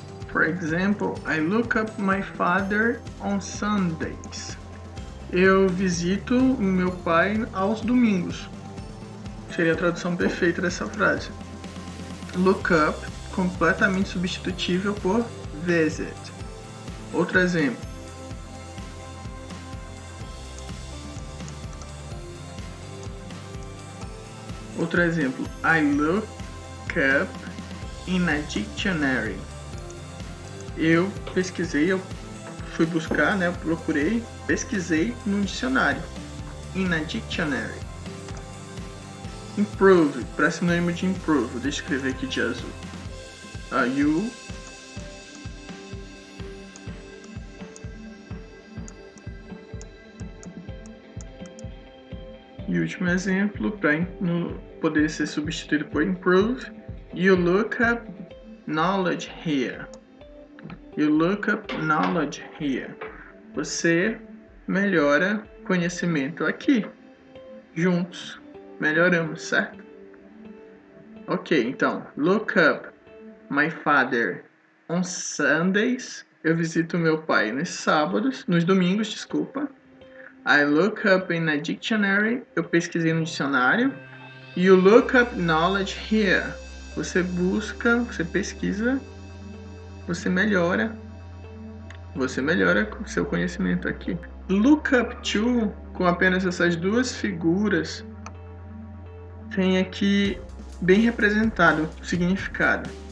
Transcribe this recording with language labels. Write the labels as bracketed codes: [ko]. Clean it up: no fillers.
[en] For example, I look up my father on Sundays. [pt] Eu visito o meu pai aos domingos. Seria a tradução perfeita dessa frase. Look up, completamente substitutível por visit. Outro exemplo. [en] I look up in a dictionary. [pt] Eu pesquisei, eu fui buscar, né? Eu procurei, pesquisei num dicionário. In a dictionary. Improve, para sinônimo de improve. Deixa eu escrever aqui de azul. E último exemplo, para poder ser substituído por improve, [en] you look up knowledge here. You look up knowledge here. [pt] Você melhora conhecimento aqui. Juntos, melhoramos, certo? [en] Ok, [pt] então, [en] look up my father on Sundays. [pt] Eu visito meu pai nos domingos, desculpa. [en] I look up in a dictionary. [pt] Eu pesquisei no dicionário. [en] You look up knowledge here. [pt] Você busca, você pesquisa, você melhora o seu conhecimento aqui. Look up to, com apenas essas duas figuras, tem aqui bem representado o significado.